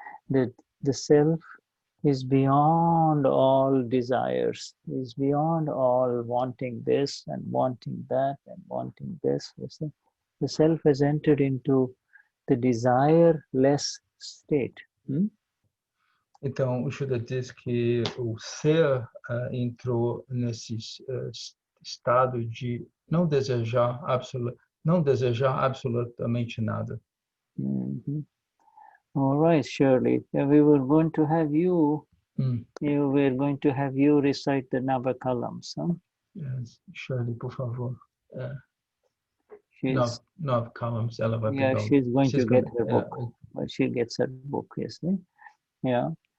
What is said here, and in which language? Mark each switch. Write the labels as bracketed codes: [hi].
[en] That the self is beyond all desires, is beyond all wanting this and wanting that and wanting this. You see? The self has entered into the desireless state. [pt] Então, o Shuddha diz que o ser entrou nesse estado de não desejar absolutamente nada. [en] All right, Shirley. We were going to have you. We're going to have you recite the Navakalam's. Huh? Yes. [pt] Shirley, por favor. [en] She's, 9 columns, [pt] ela vai [en] yeah, [pt] pegar. [en] she's going to get her book. Well, she gets her book, yes. Yeah.